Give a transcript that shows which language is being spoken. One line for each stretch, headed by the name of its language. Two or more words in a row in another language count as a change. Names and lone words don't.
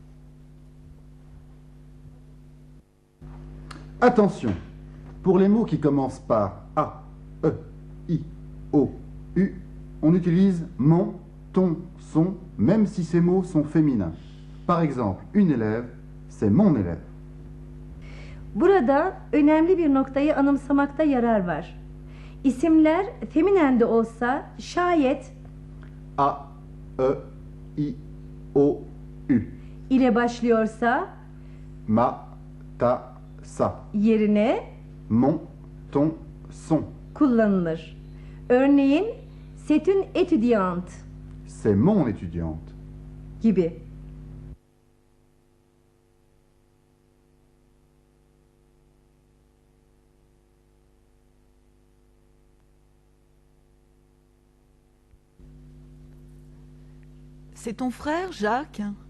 French: Attention, pour les mots qui commencent par A, E, I, O, U, on utilise mon, ton, son, même si ces mots sont féminins. Par exemple, une élève, c'est mon élève.
Turkish: Burada önemli bir noktayı anımsamakta yarar var. İsimler feminen de olsa şayet
French: A, E, I, O, U.
Turkish: ile başlıyorsa
French: Ma, ta, sa.
Turkish: yerine
French: Mon, ton, son.
Turkish: kullanılır. Örneğin
French: c'est une étudiante C'est mon étudiante.
Turkish: gibi.
French: C'est ton frère, Jacques?